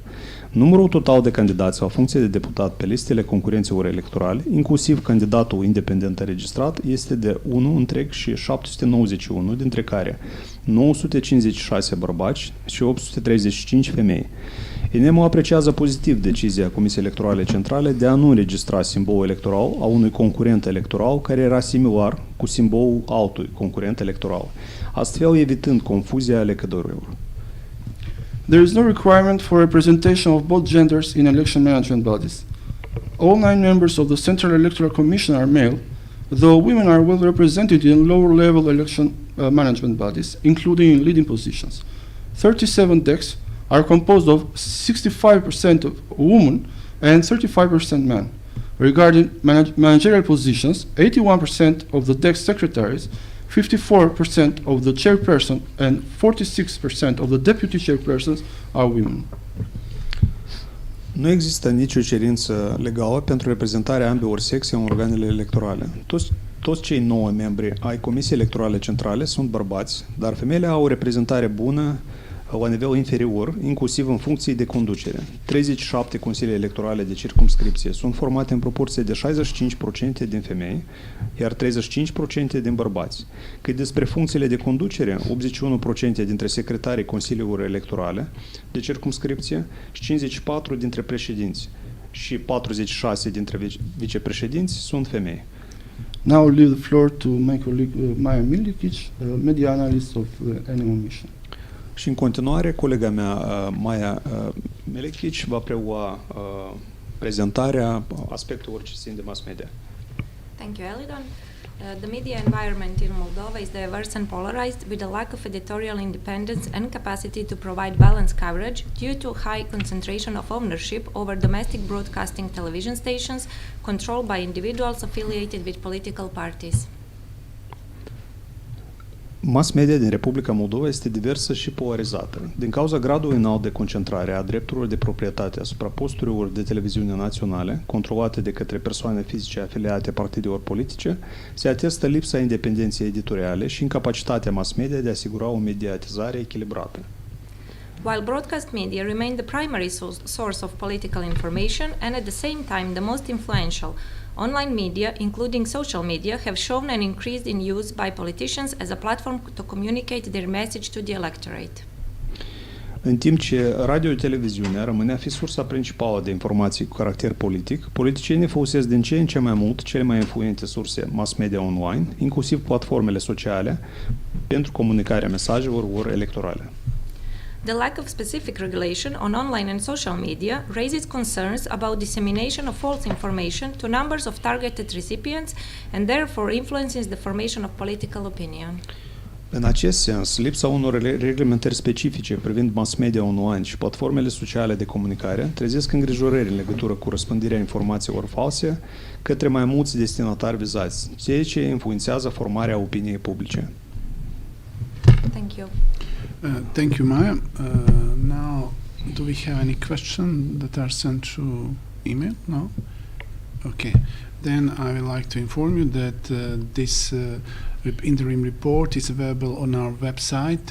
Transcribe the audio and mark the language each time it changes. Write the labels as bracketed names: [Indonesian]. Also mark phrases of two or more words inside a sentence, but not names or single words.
[Romanian] Numărul total de candidați la funcție de deputat pe listele concurenților electorale, inclusiv candidatul independent înregistrat, este de 1,791, dintre care 956 bărbați și 835 femei. ENEMO apreciază pozitiv decizia Comisiei Electorale Centrale de a nu înregistra simbolul electoral a unui concurent electoral care era similar cu simbolul altui concurent electoral, astfel evitând confuzia alegătorilor. [English] There is no requirement for representation of both genders in election management bodies. All 9 members of the Central Electoral Commission are male, though women are well represented in lower-level election management bodies, including in leading positions. 37 decks are composed of 65% of women and 35% men. Regarding managerial positions, 81% of the deck secretaries, 54% of the chairperson and 46% of the deputy chairpersons are women. [Romanian] Nu există nicio cerință legală pentru reprezentarea ambelor sexe în organele electorale. Toți cei 9 membri ai Comisiei Electorale Centrale sunt bărbați, dar femeile au o reprezentare bună la nivel inferior, inclusiv în funcții de conducere. 37 consilii electorale de circumscripție sunt formate în proporție de 65% din femei, iar 35% din bărbați. Cât despre funcțiile de conducere, 81% dintre secretarii consiliilor electorale de circumscripție și 54 dintre președinți și 46 dintre vicepreședinți sunt femei. [English] Now I leave the floor to my colleague Maja Milikic, media analyst of the ENEMO mission. [Romanian] Și în continuare, colega mea, Maja Milikic, va prelua prezentarea aspectelor ce țin de mass media. [English] Thank you, Elidon. The media environment in Moldova is diverse and polarized, with a lack of editorial independence and capacity to provide balanced coverage due to high concentration of ownership over domestic broadcasting television stations controlled by individuals affiliated with political parties. [Romanian] Mass media din Republica Moldova este diversă și polarizată. Din cauza gradului înalt de concentrare a drepturilor de proprietate asupra posturilor de televiziune naționale, controlate de către persoane fizice afiliate partidelor politice, se atestă lipsa independenței editoriale și incapacitatea mass media de a asigura o mediatizare echilibrată. [English] While broadcast media remain the primary source of political information and at the same time the most influential, online media, including social media, have shown an increase in use by politicians as a platform to communicate their message to the electorate. [Romanian] În timp ce radio-televiziunea rămâne a fi sursa principală de informații cu caracter politic, politicienii folosesc din ce în ce mai mult cele mai influente surse mass media online, inclusiv platformele sociale, pentru comunicarea mesajelor lor electorale. [English] The lack of specific regulation on online and social media raises concerns about dissemination of false information to numbers of targeted recipients and therefore influences the formation of political opinion. [Romanian] În acest sens, lipsa unor reglementări specifice privind mass media online și platformele sociale de comunicare trezesc îngrijorări în legătură cu răspândirea informațiilor false către mai mulți destinatari vizați, ceea ce influențează formarea opiniei publice. [English] Thank you. Thank you, Maja. Now, do we have any questions that are sent through email? No? Okay. Then I would like to inform you that this interim report is available on our website.